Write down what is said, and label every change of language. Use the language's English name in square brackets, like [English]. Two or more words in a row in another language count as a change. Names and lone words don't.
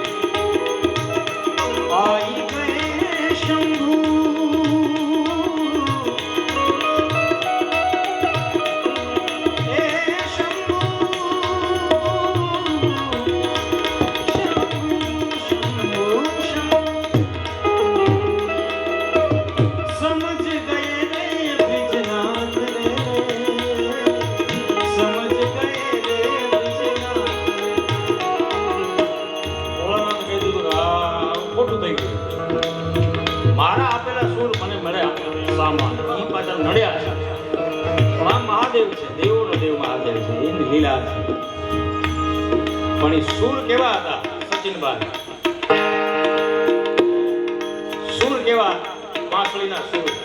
[Hindi] आई गए शंभू ए शंभू शंभू समझ गए रे बिजनाथ रे समझ गए रे बिजनाथ [Gujarati] ભોળાનાથ કહી દીધું કે આ ખોટું થઈ ગયું મારા આપેલા સૂર મને મળ્યા સામાન એ પાછા નડ્યા છે પણ આ મહાદેવ છે દેવોનો દેવ મહાદેવ છે એની લીલા છે પણ એ સૂર કેવા હતા સચિનભાઈ સૂર કેવા વાંસળીના સૂર